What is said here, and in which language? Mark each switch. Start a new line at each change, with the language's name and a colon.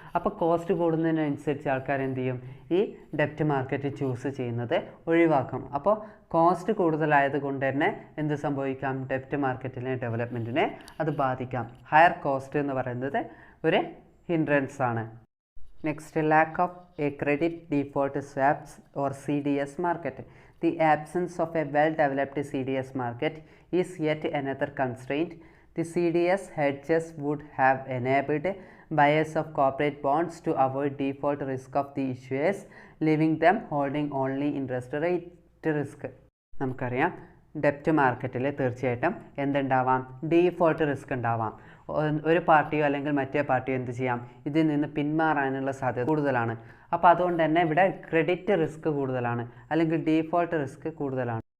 Malayalam: അപ്പോൾ കോസ്റ്റ് കൂടുന്നതിനനുസരിച്ച് ആൾക്കാർ എന്ത് ചെയ്യും, ഈ ഡെപ്റ്റ് മാർക്കറ്റ് ചൂസ് ചെയ്യുന്നത് ഒഴിവാക്കും. അപ്പോൾ കോസ്റ്റ് കൂടുതലായത് കൊണ്ട് തന്നെ എന്ത് സംഭവിക്കാം, ഡെപ്റ്റ് മാർക്കറ്റിലെ ഡെവലപ്മെൻറ്റിനെ അത് ബാധിക്കാം. ഹയർ കോസ്റ്റ് എന്ന് പറയുന്നത് ഒരു ഹിൻഡ്രൻസ് ആണ്.
English: Next, lack of A credit default swaps or CDS market. The absence of a well-developed CDS market is yet another constraint. The CDS hedges would have enabled buyers of corporate bonds to avoid default risk of the issuers, leaving them holding only interest rate risk.
Malayalam: നമുക്കറിയാം ഡെപ്റ്റ് മാർക്കറ്റിൽ തീർച്ചയായിട്ടും എന്തുണ്ടാവാം, default risk ഉണ്ടാവാം. ഒരു പാർട്ടിയോ അല്ലെങ്കിൽ മറ്റേ പാർട്ടിയോ എന്ത് ചെയ്യാം, ഇതിൽ നിന്ന് പിന്മാറാനുള്ള സാധ്യത കൂടുതലാണ്. അപ്പോൾ അതുകൊണ്ട് തന്നെ ഇവിടെ ക്രെഡിറ്റ് റിസ്ക് കൂടുതലാണ് അല്ലെങ്കിൽ ഡീഫോൾട്ട് റിസ്ക് കൂടുതലാണ്.